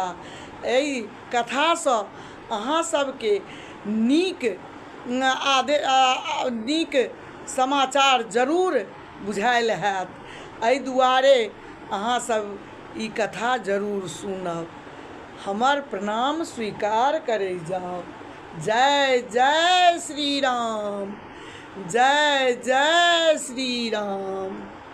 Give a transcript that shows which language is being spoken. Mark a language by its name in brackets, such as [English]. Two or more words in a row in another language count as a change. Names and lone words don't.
[Maithili] एहि कथा से अहाँ सबके नीक समाचार जरूर बुझायल हैत। एहि दुआरे अहाँ सब ई कथा जरूर सुनब। हमर प्रणाम स्वीकार करे जाओ। जय जय श्री राम, जय जय श्री राम।